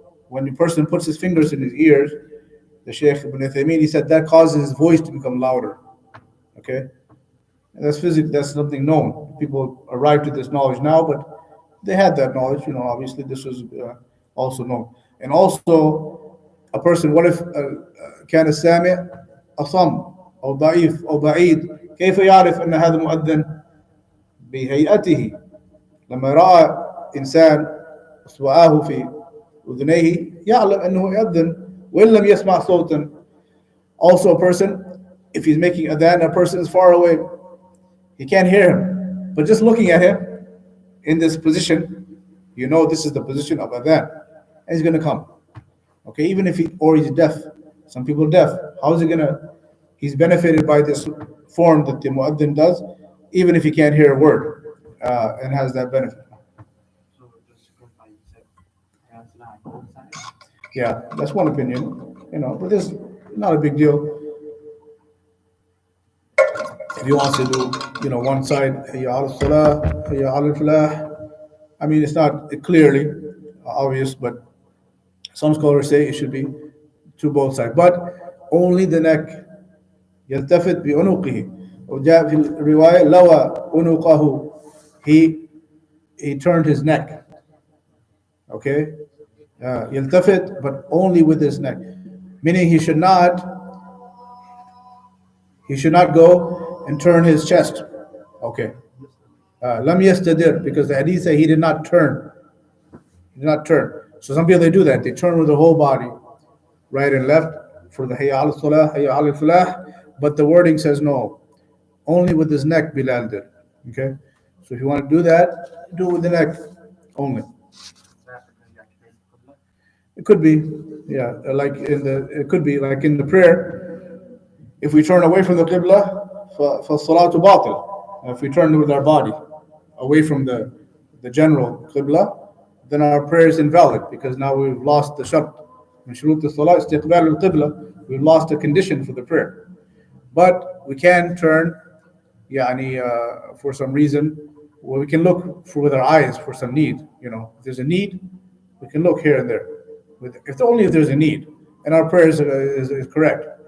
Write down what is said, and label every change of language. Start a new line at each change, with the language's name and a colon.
English: When the person puts his fingers in his ears, the Shaykh Ibn Uthaymeen, he said that causes his voice to become louder. Okay. And that's physics. That's something known. People arrive to this knowledge now, but they had that knowledge. Obviously, this was also known. And also, a person. What if
Arabic: كان السامع أصم أو ضعيف أو بعيد؟ كيف يعرف أن هذا مؤذن؟ بهيئته. لما رأى إنسان إصبعاه في أذنيه يعلم أنه يؤذن وإن لم يسمع صوتا.
English: Also, a person, if he's making adhan, a person is far away. He can't hear him, but just looking at him in this position, this is the position of adhan, and he's going to come. Okay, even if he's deaf. Some people are deaf. How is he going to? He's benefited by this form that the muaddin does, even if he can't hear a word, and has that benefit. So just to clarify, you said that's not both sides. Yeah, that's one opinion. But this is not a big deal. If he wants to do, one side, hayya ala salah, hayya ala falah. I mean, it's not clearly obvious, but some scholars say it should be to both sides. But only the neck.
Arabic: يلتفت بعنقه. وجاء في الرواية لوى عنقه.
English: He turned his neck. Okay? يلتفت, but only with his neck. Meaning he should not go and turn his chest. Okay. Lam yastadir, because the hadith say he did not turn. He did not turn. So some people they do that. They turn with their whole body, right and left, for the hayya al salah, hayya al falah. But the wording says no, only with his neck. Bilal did. Okay. So if you want to do that, do it with the neck only. Is that because you have to face the Qibla? It could be, yeah, like in the. It could be like in the prayer. If we turn away from the qibla, for salatu batil. If we turn with our body away from the general qibla, then our prayer is invalid because now we've lost the shart.
Arabic: من شروط الصلاة استقبال القبلة.
English: We've lost a condition for the prayer. But we can turn, يعني, for some reason, well, we can look for with our eyes for some need. If there's a need, we can look here and there. If only if there's a need, and our prayer is correct.